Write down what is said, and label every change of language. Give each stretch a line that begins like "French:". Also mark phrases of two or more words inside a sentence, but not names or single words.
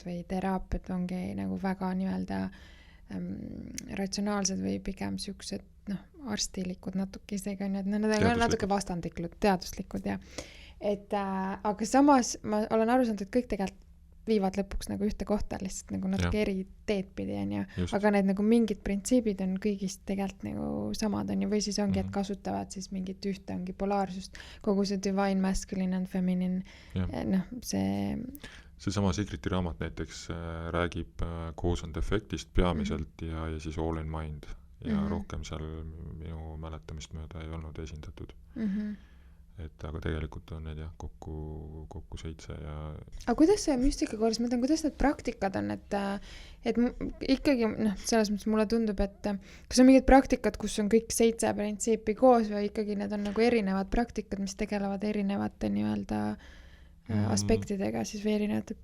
Estonian: või teraapiad ongi nagu väga nii-öelda ratsionaalsed või pigem siuksed arstilikud natuke isegi on, et need on natuke vastandlikud, teaduslikud ja et aga samas ma olen aru saanud, et kõik tegelikult viivad lõpuks nagu ühte kohta lihtsalt nagu natuke eri teed pidi on ju, aga need nagu mingid printsiibid on kõigist tegelikult nagu samad on ju, või siis ongi, et kasutavad siis mingit ühte ongi polaarsust, kogu see
English: divine masculine and feminine,
Estonian: see sama Sigriti raamat näiteks räägib
English: cause and effectist
Estonian: peamiselt ja siis
English: all in mind
Estonian: ja rohkem seal minu mäletamist mööda ei olnud esindatud. Et aga tegelikult on need kokku 7 ja... Aga kuidas see müstikakoolis, mõtlen, kuidas need praktikad on, et ikkagi, selles mõttes mulle tundub, et kas on mingid praktikad, kus on kõik 7 printsiipi koos või ikkagi need on nagu erinevad praktikad, mis tegelevad erinevate nii-öelda aspektidega siis või erinevate...